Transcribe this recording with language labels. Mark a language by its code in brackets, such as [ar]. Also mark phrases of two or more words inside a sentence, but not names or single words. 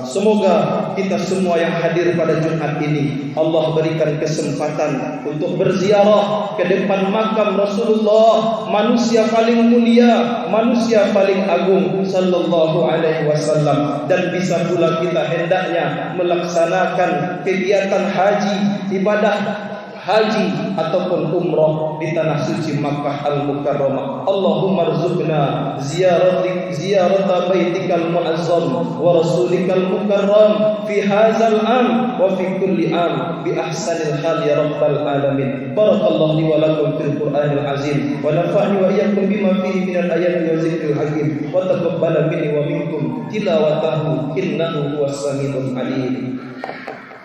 [id] Semoga kita semua yang hadir pada Jumat ini Allah berikan kesempatan untuk berziarah ke depan makam Rasulullah, manusia paling mulia, manusia paling agung [ar] صلى الله عليه وسلم, [id] dan bisa pula kita hendaknya melaksanakan kegiatan haji, ibadah haji ataupun umrah di tanah suci Makkah Al-Mukarramah. [ar] اللهم ارزقنا زيارة بيتك المعظم ورسولك المكرم في هذا العام وفي كل عام بأحسن الحال يا رب العالمين. بارك الله لي ولكم في القرآن العظيم ونفعني وإياكم بما فيه من الآيات والذكر الحكيم وتقبل مني ومنكم تلاوته إنه هو السميع العليم.